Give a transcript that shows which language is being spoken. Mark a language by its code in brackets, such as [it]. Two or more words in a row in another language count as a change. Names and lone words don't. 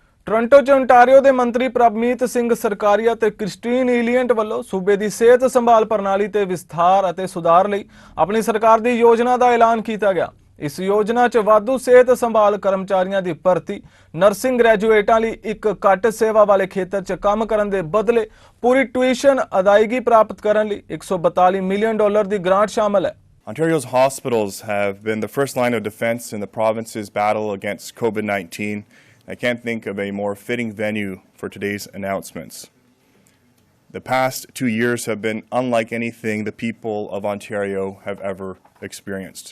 [pa] ਟੋਰਾਂਟੋ 'ਚ ਓਨਟਾਰੀਓ ਦੇ ਮੰਤਰੀ ਪ੍ਰਭਮੀਤ ਸਿੰਘ ਸਰਕਾਰੀਆ ਤੇ ਕ੍ਰਿਸਟੀਨ ਈਲੀਅੰਟ ਵੱਲੋਂ ਸੂਬੇ ਦੀ ਸਿਹਤ ਸੰਭਾਲ ਪ੍ਰਣਾਲੀ ਤੇ ਵਿਸਥਾਰ ਅਤੇ ਸੁਧਾਰ ਲਈ ਆਪਣੀ ਸਰਕਾਰ ਦੀ ਯੋਜਨਾ ਦਾ ਐਲਾਨ ਕੀਤਾ ਗਿਆ। ਇਸ ਯੋਜਨਾ ਚ ਵਾਧੂ ਸੇਹਤ ਸੰਭਾਲ ਕਰਮਚਾਰੀਆਂ ਕੀ ਭਰਤੀ, [en] nursing graduates [pa] ਲਈ ਇਕ ਘੱਟ ਸੇਵਾ ਵਾਲੇ ਖੇਤਰ ਚ ਕੰਮ ਕਰਨ ਦੇ ਬਦਲੇ ਪੂਰੀ ਟਿਊਸ਼ਨ ਅਦਾਇਗੀ ਪ੍ਰਾਪਤ ਕਰਨ ਲਈ $142 ਮਿਲੀਅਨ ਕੀ ਗ੍ਰਾਂਟ ਸ਼ਾਮਲ ਹੈ। [en] Ontario's hospitals have been the first line of defense in the province's battle against COVID-19. I can't think of a more fitting venue for today's announcements. The past 2 years have been unlike anything the people of Ontario have ever experienced.